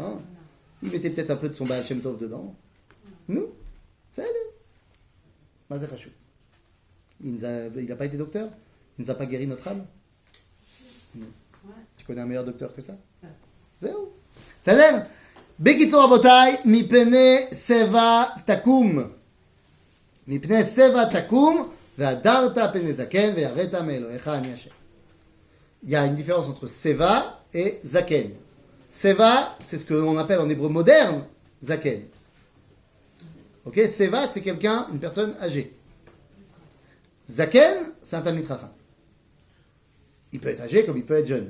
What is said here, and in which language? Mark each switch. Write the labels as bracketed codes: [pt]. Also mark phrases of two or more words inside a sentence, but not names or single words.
[fr] Il mettait peut-être un peu de son Baal Shem Tov dedans. Nous? Ça aide. Mais c'est pas chaud. Il n'a pas été docteur? Il ne nous a pas guéri notre âme? Non. Tu connais un meilleur docteur que ça? Zéro. Ça l'air? [he] בקיצור רבותי, מפני שיבה תקום. מפני שיבה תקום, והדרת פני זקן, ויראת מאלהיך אני השם. [fr] Il y a une différence entre seva et zaken. Seva, c'est ce qu'on appelle en hébreu moderne, zaken. Ok? Seva, c'est quelqu'un, une personne âgée. Zaken, c'est un [he] תלמיד חכם. [fr] Il peut être âgé comme il peut être jeune.